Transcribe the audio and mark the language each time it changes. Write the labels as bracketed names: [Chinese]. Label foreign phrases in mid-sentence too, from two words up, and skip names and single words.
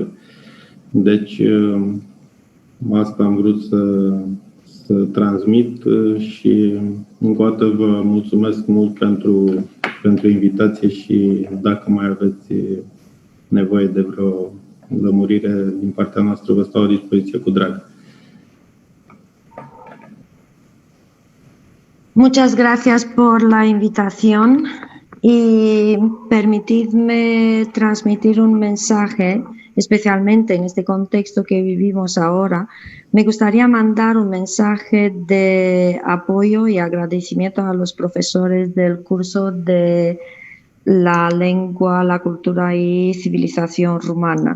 [Romanian] Deci, asta am vrut să transmit și încă o dată vă mulțumesc mult pentru invitație și dacă mai aveți nevoie de vreo lămurire din partea noastră, vă stau la dispoziție cu drag. [Spanish] Muchas gracias por la invitación y permitidme transmitir un mensaje, especialmente en este contexto que vivimos ahora. Me gustaría mandar un mensaje de apoyo y agradecimiento a los profesores del curso de la lengua, la cultura y civilización rumana.